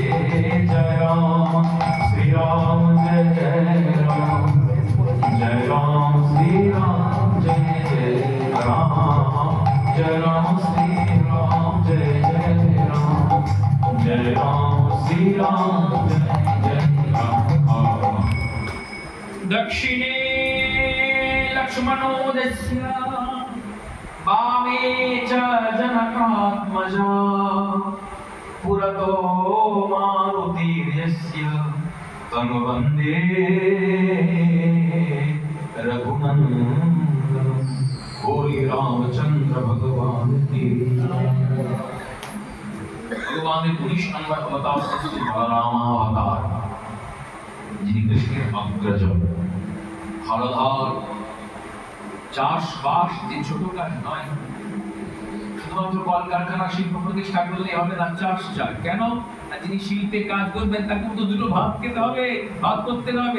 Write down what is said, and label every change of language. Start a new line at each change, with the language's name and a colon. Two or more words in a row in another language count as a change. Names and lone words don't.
Bangla: জয় রাম শ্রীরাম, জয় জয় রাম, জয় রাম শ্রীরাম, জয় জয় রাম, জয় রাম শ্রীরাম, জয় জয় রাম, জয় রাম শ্রীরাম, জয় জয় রাম।
Sanskrit: দক্ষিণে লক্ষ্মণোদস্য वामे च जनकात्मजा पुरतो मारुतिर्यस्य तं वन्दे रघुनन्दनं।
Hindi: बोले रामचंद्र भगवान की। भगवान ने 19 नंबर अवतार श्री बलराम अवतार,
Bangla: যিনি কৃষ্ণের অগ্রজ। হলধর চাষবাস যে ছোট কাজ নয়, শুধুমাত্র কলকারখানা শিল্প প্রতিষ্ঠা করলে হবে না, চাষ চাই। কেন? যিনি শিল্পে কাজ করবেন তাকে তো দুটো ভাত খেতে হবে, ভাত করতে হবে।